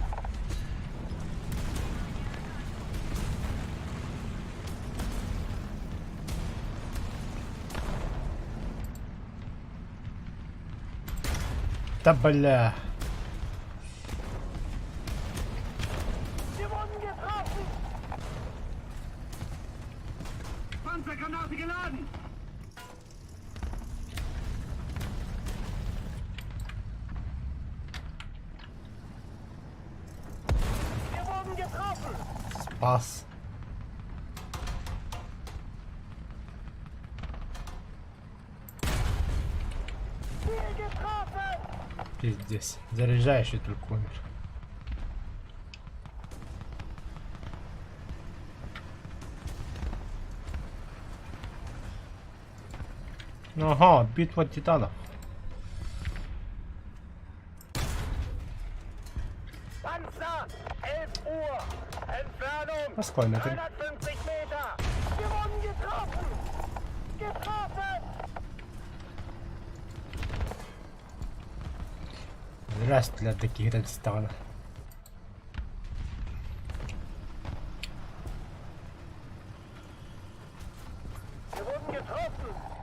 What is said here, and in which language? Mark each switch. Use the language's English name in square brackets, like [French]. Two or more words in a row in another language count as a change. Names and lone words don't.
[Russian] Да бля. [German] Wir wurden getroffen! Panzergranate geladen! Wir wurden getroffen! [Russian] Спас. [German] Ziel getroffen! [Russian] Пиздец. Заряжающий только умер. Ага, битва титанов. [German] Panzer! 11 Uhr! Entfernung! Was wollen wir denn? 350 Meter! Wir wurden getroffen! Getroffen! [Russian] Здрасте для таких Редстана. [German] Wir wurden getroffen!